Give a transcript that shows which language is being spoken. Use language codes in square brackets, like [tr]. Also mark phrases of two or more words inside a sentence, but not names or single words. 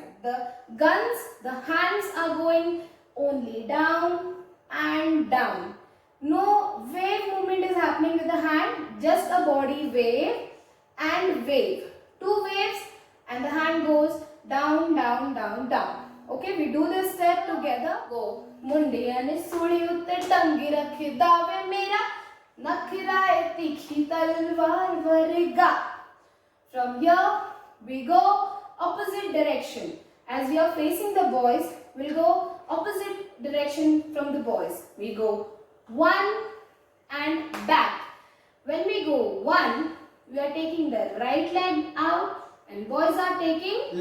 [en] The guns, the hands are going only down and down. No wave movement is happening with the hand, just a body wave and wave. 2 waves and the hand goes down, down, down, down. Okay, we do this step together. Go. [pa] ਮੁੰਡਿਆ ਨੇ ਸੂਲੀ ਉੱਤੇ ਟੰਗੀ ਰੱਖੀ ਦਾਵੇ ਮੇਰਾ ਨਖਰਾਏ ਤਿੱਖੀ ਤਲਵਾਰ ਵਰਗਾ. [en] From here we go opposite direction. As we are facing the boys, we'll go opposite direction from the boys. We go 1 and back. When we go 1, we are taking the right leg out and boys are taking